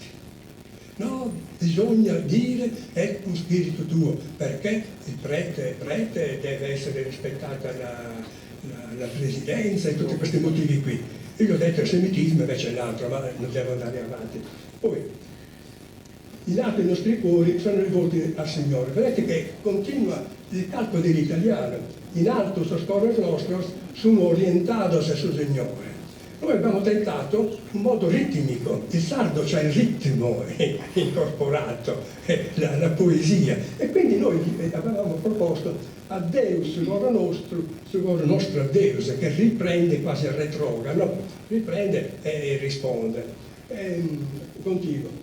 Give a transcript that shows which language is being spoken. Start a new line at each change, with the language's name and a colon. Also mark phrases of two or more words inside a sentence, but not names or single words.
Italian: No, bisogna dire è un spirito tuo, perché il prete è prete e deve essere rispettata la presidenza e tutti questi motivi qui. Io gli ho detto il semitismo invece è l'altro, ma non devo andare avanti. Poi, in alto i nostri cuori sono rivolti al Signore. Vedete che continua il calco dell'italiano.
Sardinian: In alto sos coros nostros sono orientados a su Signore.
Italian: Noi abbiamo tentato un modo ritmico, il sardo c'ha il ritmo incorporato, la poesia, e quindi noi avevamo proposto a
Sardinian: Deus sugor nostro Deus,
Italian: che riprende quasi il retrogrado, riprende e risponde, continua.